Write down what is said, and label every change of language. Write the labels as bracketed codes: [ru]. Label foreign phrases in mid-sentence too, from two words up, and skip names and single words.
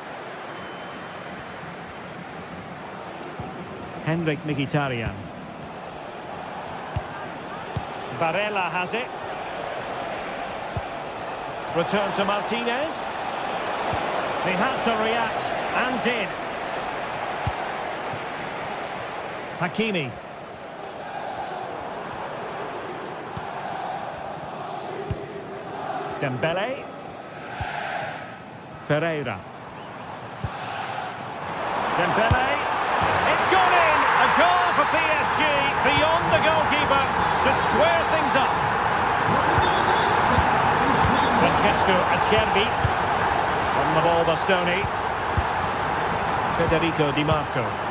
[en] Henrik Mkhitaryan. Barella has it. Return to Martinez. He had to react, and did. Hakimi. Dembélé. Ferreira. Dembélé. It's gone in! A goal for PSG beyond the goalkeeper to square things up. Francesco Acerbi. On the ball, Bastoni. Federico Di Marco.